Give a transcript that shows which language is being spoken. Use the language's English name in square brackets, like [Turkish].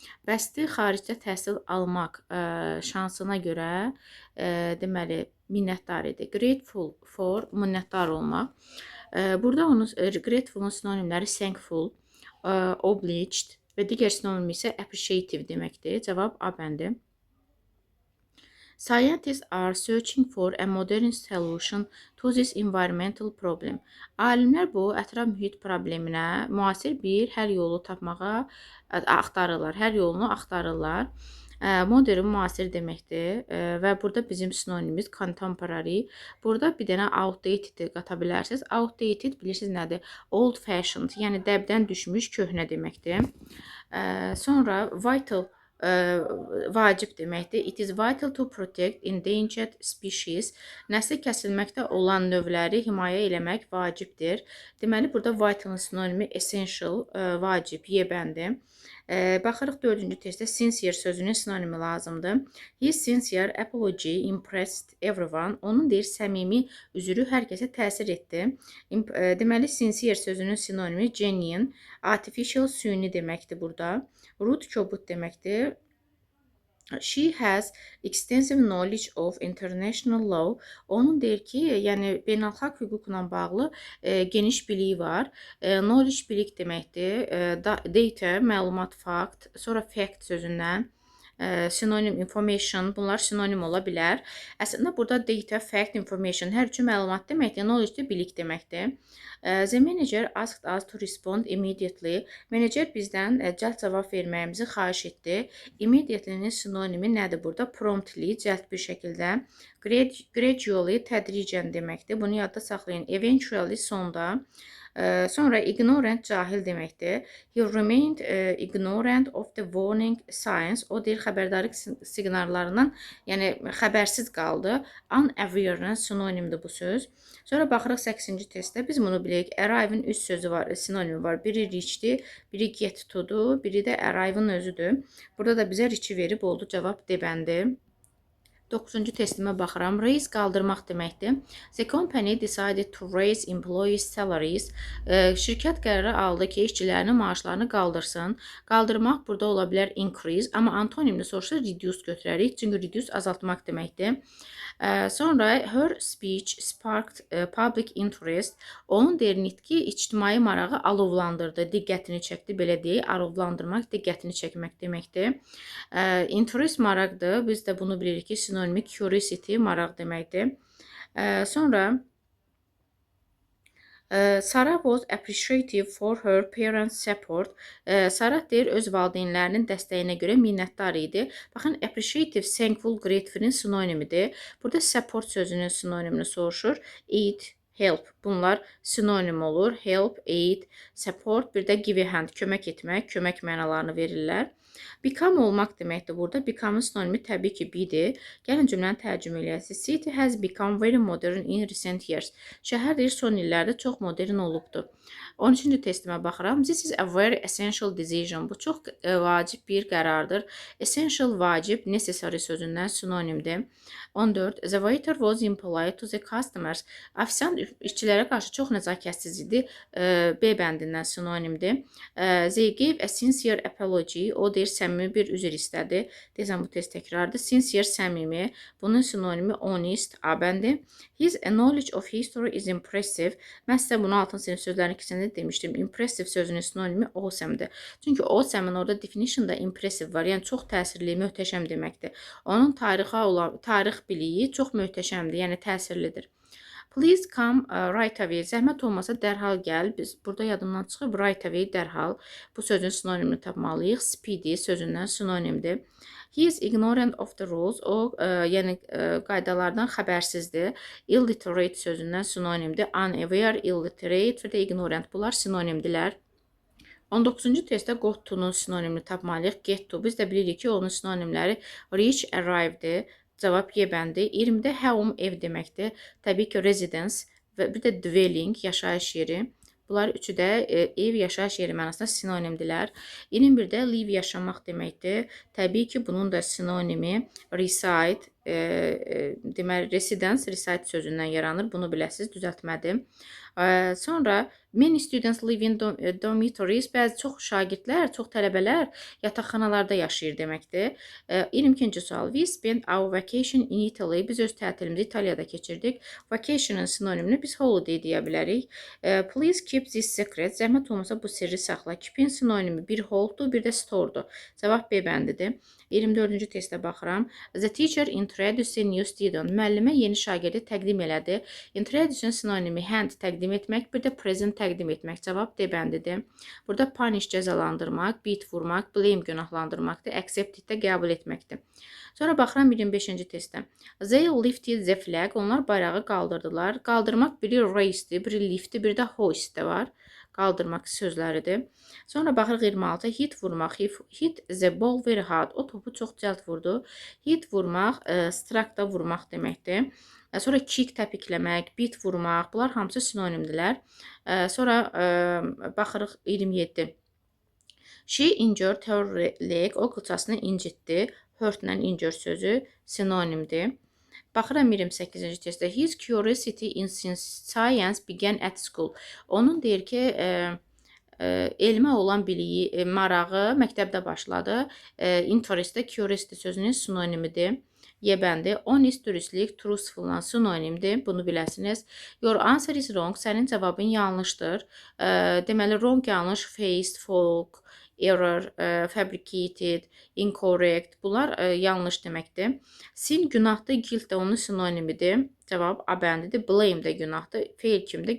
[Azerbaijani] Bəsti xaricdə təhsil almaq şansına görə deməli minnətdar idi. Grateful for minnətdar olmaq. Burada onun grateful'un sinonimləri thankful, obliged və digər sinonim isə appreciative deməkdir. Cavab A bəndi. [English] Scientists are searching for a modern solution to this environmental problem. [Azerbaijani] Alimlər bu ətraf mühit probleminə müasir bir həll yolu tapmağa axtarırlar. Həll yolunu axtarırlar. Modern müasir deməkdir və burada bizim sinonimimiz contemporary. Burada bir dənə outdated qata bilərsiniz. Outdated bilirsiniz nədir? Old fashioned, yəni dəbdən düşmüş köhnə deməkdir. Sonra vital vacib deməkdir. [English] It is vital to protect endangered species. [Azerbaijani] Nəsli kəsilməkdə olan növləri himayə eləmək vacibdir. Deməli, burada vitalın sinonimi essential, vacib, yebəndi. Baxırıq 4-cü testdə sincere sözünün sinonimi lazımdır. [English] His sincere apology impressed everyone. [Azerbaijani] Onun deyir səmimi üzürü hər kəsə təsir etdi. Deməli, sincere sözünün sinonimi genuine, artificial, süni deməkdir burada. Rude, kobud deməkdir. [English] She has extensive knowledge of international law. [Azerbaijani] Onun deyir ki, yəni beynəlxalq hüquqla bağlı geniş biliyi var. Knowledge bilik deməkdir. Data, məlumat, fact, sonra fact sözündən sinonim information, bunlar sinonim ola bilər. Əslində burada data, fact, information hər üçü məlumat deməkdir. Knowledge də bilik deməkdir. [English] The manager asked us to respond immediately. [Azerbaijani] Menecer bizdən cəld cavab verməyimizi xahiş etdi. Immediately'nin sinonimi nədir burada? Promptly, cəld bir şəkildə. Gradually, tədricən deməkdir. Bunu yadda saxlayın. Eventually, sonda. Sonra ignorant, cahil deməkdir. [English] He remained ignorant of the warning signs. [Azerbaijani] O deyir xəbərdarlıq siqnallarından, yəni xəbərsiz qaldı. Unaware'ın sinonimdir bu söz. Sonra baxırıq 8-ci testdə. Biz bunu bilirik. Arrive'ın üç sözü var, sinonimi var. Biri reach'dir, biri get to'dur, biri də arrive'ın özüdür. Burada da bizə reach'i verib oldu. Cavab D bəndi. 9-cu testimə baxıram. Raise qaldırmaq deməkdir. [English] The company decided to raise employees' salaries. [Azerbaijani] Şirkət qərarı aldı ki, işçilərinin maaşlarını qaldırsın. Qaldırmaq burada ola bilər increase, amma antonimini soruşsa reduce götürərik. Çünki reduce azaltmaq deməkdir. Sonra [English] her speech sparked public interest. [Azerbaijani] Onun deyir nitqi ictimai marağı alovlandırdı, diqqətini çəkdi, belə deyək. Alovlandırmaq diqqətini çəkmək deməkdir. Interest maraqdır. Biz də bunu bilirik ki, sinonimi curiosity, maraq deməkdir. Sonra [English] Sarah was appreciative for her parents' support. [Azerbaijani] Sarah deyir öz valideynlərinin dəstəyinə görə minnətdar idi. Baxın, appreciative, thankful, grateful'in sinonimidir. Burada support sözünün sinonimini soruşur. Aid, help. Bunlar sinonim olur. Help, aid, support, bir də give a hand, kömək etmək, kömək mənalarını verirlər. Become olmaq deməkdir burada. Become'ın sinonimi təbii ki, be-dir. Gəlin cümləni tərcümə eləyək. [English] City has become very modern in recent years. [Azerbaijani] Şəhər deyir, son illərdə çox modern olubdur. 13-cü testimə baxıram. [English] This is a very essential decision. [Azerbaijani] Bu çox vacib bir qərardır. Essential, vacib, necessary sözündən sinonimdir. 14. [English] The waiter was impolite to the customers. [Azerbaijani] Ofisiant işçilərə qarşı çox nəzakətsiz idi. B bəndindən sinonimdir. [English] They gave a sincere apology. [Azerbaijani] O deyir, səmimi bir üzr istədi. Deyəsən, bu test təkrardır. Sincere, səmimi. Bunun sinonimi honest, A bəndi. [English] His knowledge of history is impressive. [Azerbaijani] Mən sizə bunu altın sinif sözlərin ikisində demişdim. Impressive sözünün sinonimi awesome'dir. Çünki awesome'ın orada definition'da impressive var. Yəni, çox təsirli, möhtəşəm deməkdir. Onun tarix biliyi çox möhtəşəmdir, yəni təsirlidir. [English] Please come right away. [Azerbaijani] Zəhmət olmasa dərhal gəl. Biz burada yadımdan çıxıb right away, dərhal. Bu sözün sinonimini tapmalıyıq. Speedy sözündən sinonimdir. [English] He is ignorant of the rules. [Azerbaijani] O, yəni qaydalardan xəbərsizdir. Illiterate sözündən sinonimdir. Unaware, illiterate və də ignorant. Bunlar sinonimdilər. 19-cu testdə got to-nun sinonimini tapmalıyıq. Get to. Biz də bilirik ki, onun sinonimləri reach, arrive'dir. Cavab Y bəndi. 20-də home, ev deməkdir. Təbii ki, residence və bir də dwelling, yaşayış yeri. Bunlar üçü də ev, yaşayış yeri mənasında sinonimdirlər. 21-də live yaşamaq deməkdir. Təbii ki, bunun da sinonimi reside, deməli residence reside sözündən yaranır. Bunu biləsiniz, düzəltmədim. Sonra [English] many students live in dormitories. [Azerbaijani] Bəzi çox şagirdlər, çox tələbələr yataqxanalarda yaşayır deməkdir. 22-ci sual. [English] We spent our vacation in Italy. [Azerbaijani] Biz öz tətilimizi İtaliyada keçirdik. Vacation'ın sinonimini biz holiday deyə bilərik. [English] Please keep this secret. [Azerbaijani] Zəhmət olmasa bu sirri saxla. Keep-in sinonimi bir holddur, bir də store'dur. Cavab B bəndidir. 24-cü testə baxıram. The teacher introduced a new student. Müəllimə yeni şagirdi təqdim elədi. Introduce-ın sinonimi hand təqdim etmək, bir də present təqdim etmək. Cavab D bəndidir. Burada punish cəzalandırmaq, beat vurmaq, blame günahlandırmaqdır, accept də qəbul etməkdir. Sonra baxıram 25-ci testə. [English] They lifted the flag. [Azerbaijani] Onlar bayrağı qaldırdılar. Qaldırmaq biri raise'dir, biri liftdir, bir də hoist də var. Qaldırmaq sözləridir. Sonra baxırıq 26. Hit vurmaq. [English] Hit the ball very hard. [Azerbaijani] O topu çox cəld vurdu. Hit vurmaq, struck da vurmaq deməkdir. Sonra kick təpikləmək, beat vurmaq. Bunlar hamısı sinonimdirlər. Sonra baxırıq 27. [English] She injured her leg. [Azerbaijani] O qıçasını incitdi. Hurt-lə injure sözü sinonimdir. Baxıram 28-ci testdə. [English] His curiosity in science began at school. [Azerbaijani] Onun deyir ki, elmə olan biliyi, marağı məktəbdə başladı. Interest də curiosity sözünün sinonimidir. Y bəndi. Honest, dürüstlük, truthful sinonimdir. Bunu biləsiniz. [English] Your answer is wrong. [Azerbaijani] Sənin cavabın yanlışdır. Deməli, wrong yanlış, faced, folk, error, fabricated, incorrect. Bunlar yanlış deməkdir. Sin günahdır, guilt də onun sinonimidir. Cavab A bəndidir. Blame də günahdır. Fail kimdir?